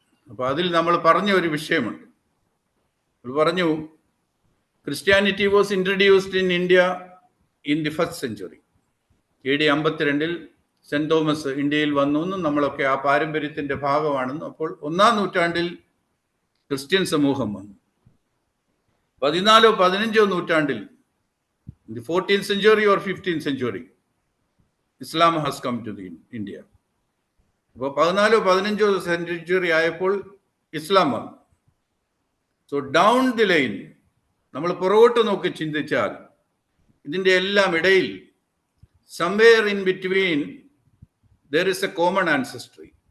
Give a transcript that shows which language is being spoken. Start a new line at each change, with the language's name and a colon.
Malayalam: അപ്പോൾ അതിൽ നമ്മൾ പറഞ്ഞ ഒരു വിഷയമുണ്ട്. പറഞ്ഞു,
English: Christianity was introduced in India in the first century.
Malayalam: AD 52 saint Thomas ഇന്ത്യയിൽ വന്നു എന്നും നമ്മളൊക്കെ ആ പാരമ്പര്യത്തിന്റെ ഭാഗമാണെന്നും. അപ്പോൾ 1-ാം നൂറ്റാണ്ടിൽ ക്രിസ്ത്യൻ സമൂഹം വന്നു. 14-ഓ 15-ഓ നൂറ്റാണ്ടിൽ,
English: in the 14th century or 15th century, Islam has come to the India.
Malayalam: അപ്പോൾ 14-ഓ 15-ഓ സെഞ്ചുറി ആയപ്പോൾ ഇസ്ലാം വന്നു.
English: so down the line
Malayalam: നമ്മൾ പുറകോട്ട് നോക്കി ചിന്തിച്ചാൽ ഇതിൻ്റെ എല്ലാം ഇടയിൽ
English: Somewhere in between there is a common ancestry.